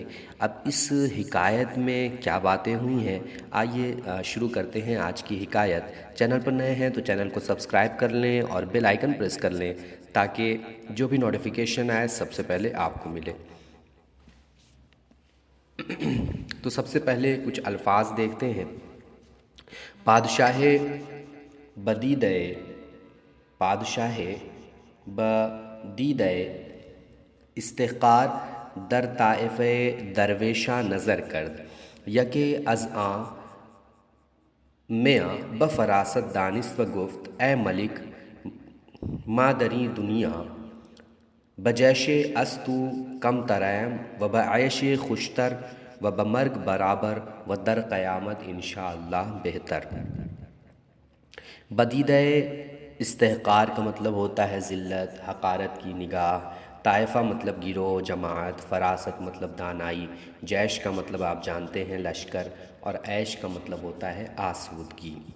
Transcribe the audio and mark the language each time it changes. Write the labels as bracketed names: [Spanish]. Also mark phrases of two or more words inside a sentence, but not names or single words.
[Urdu] اب اس حکایت میں کیا باتیں ہوئی ہیں، آئیے شروع کرتے ہیں آج کی حکایت۔ چینل پر نئے ہیں تو چینل کو سبسکرائب کر لیں اور بیل آئیکن پریس کر لیں تاکہ جو بھی نوٹیفیکیشن آئے سب سے پہلے آپ کو ملے۔ تو سب سے پہلے کچھ الفاظ دیکھتے ہیں۔ [Persian] پادشاہ بدیدہ استحقار در طائف درویشاں نظر کرد، یکے از آن میاں بفراست دانست و گفت اے ملک مادری دنیا بجیش از تو کم تریم و بعیش خوشتر و بمرگ برابر و در قیامت انشاءاللہ بہتر۔ بدیدہ استحقار [Urdu] کا مطلب ہوتا ہے ذلت، حقارت کی نگاہ۔ طائفہ مطلب گروہ، جماعت۔ فراست مطلب دانائی۔ جیش کا مطلب آپ جانتے ہیں لشکر، اور عیش کا مطلب ہوتا ہے آسودگی۔